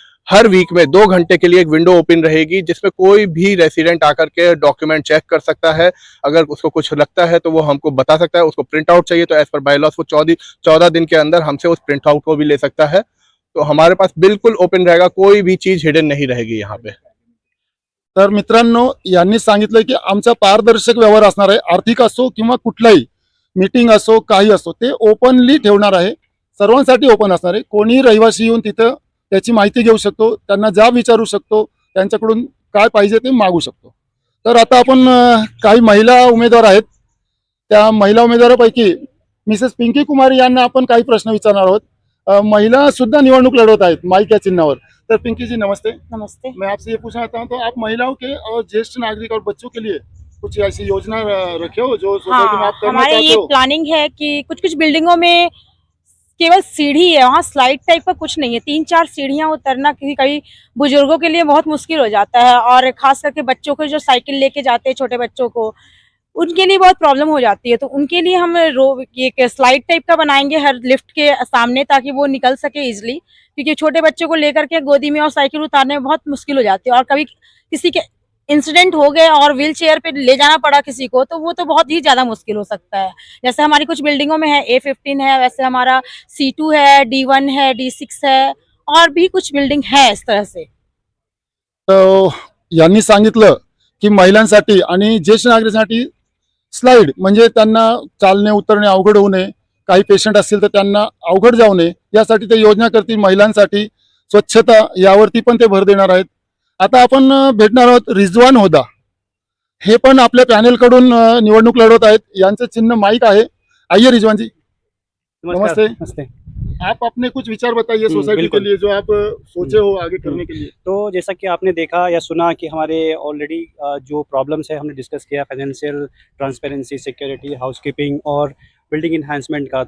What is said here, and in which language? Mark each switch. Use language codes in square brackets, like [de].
[hi] हर week में 2 घंटे के लिए एक विंडो ओपन रहेगी, जिसमें कोई भी रेसिडेंट आकर के डॉक्यूमेंट चेक कर सकता है। अगर उसको कुछ लगता है तो वो हमको बता सकता है। उसको प्रिंट आउट चाहिए तो एज पर बाय लॉस वो 14 दिन के अंदर हमसे उस प्रिंट आउट को भी ले सकता है। तो हमारे पास बिल्कुल ओपन रहेगा, कोई भी चीज हिडन नहीं रहेगी यहाँ पे। [mr] तर मित्रांनो, यांनी सांगितलं की आमचा पारदर्शक व्यवहार असणार आहे. आर्थिक असो किंवा कुठलाही मीटिंग असो, काही असो, ते ओपनली ठेवणार आहे. सर्वांसाठी ओपन असणार आहे. कोणीही रहिवासी येऊन तिथं त्याची माहिती घेऊ शकतो, त्यांना ज्या विचारू शकतो, त्यांच्याकडून काय पाहिजे ते मागू शकतो. तर आता आपण काही महिला उमेदवार आहेत, त्या महिला उमेदवारापैकी मिसेस पिंकी कुमारी यांना आपण काही प्रश्न विचारणार आहोत. महिला सुद्धा निवडणूक लढवत आहेत माइक या चिन्हावर. तर पिंकी जी नमस्ते. [hi] नमस्ते। मैं आपसे ये पूछना चाहता हूँ, तो आप महिलाओं के और ज्येष्ठ नागरिक और बच्चों के लिए कुछ ऐसी योजना रखे हो जो सोसाइटी में हाँ, आप करना हमारे चाहते ये हो? प्लानिंग है कि कुछ कुछ बिल्डिंगों में केवल सीढ़ी है, वहाँ स्लाइड टाइप का कुछ नहीं है। 3-4 सीढ़ियाँ उतरना किसी कई बुजुर्गों के लिए बहुत मुश्किल हो जाता है, और खास करके बच्चों को जो साइकिल लेके जाते हैं, छोटे बच्चों को, उनके लिए बहुत प्रॉब्लम हो जाती है। तो उनके लिए हम एक स्लाइड टाइप का बनाएंगे हर लिफ्ट के सामने, ताकि वो निकल सके इजिली, क्योंकि छोटे बच्चों को लेकर के गोदी में और साइकिल उतारने में बहुत मुश्किल हो जाती है। और कभी किसी के इंसिडेंट हो गए और व्हील चेयर पे ले जाना पड़ा किसी को, तो वो तो बहुत ही ज्यादा मुश्किल हो सकता है। जैसे हमारी कुछ बिल्डिंगों में है A15 है, वैसे हमारा C2 है, D1 है, D6 है, और भी कुछ बिल्डिंग है इस तरह से। [mr] तर यांनी सांगितलं की महिलांसाठी आणि ज्येष्ठ नागरिकांसाठी स्लाइड, म्हणजे त्यांना चालणे उतरणे अवघड होऊ नये, काही पेशंट असतील तर त्यांना अवघड जाऊ नये, यासाठी ते योजना करतील. महिलांसाठी स्वच्छता यावरती पण ते भर देणार आहेत. आता आपण भेटणार आहोत रिजवान होदा, हे पण आपल्या पॅनल कडून निवडणूक लढवत आहेत. यांचं चिन्ह माईक आहे. [hi] आइए रिजवान जी, नमस्ते। नमस्ते। आप अपने कुछ विचार बताइए सोसाइटी के बिल्कुल। लिए, जो आप सोचे हो आगे करने के लिए। तो जैसा कि आपने देखा या सुना कि हमारे ऑलरेडी जो प्रॉब्लम्स है हमने डिस्कस किया, फाइनेंशियल ट्रांसपेरेंसी, सिक्योरिटी, हाउसकीपिंग और बिल्डिंग इन्हांसमेंट का।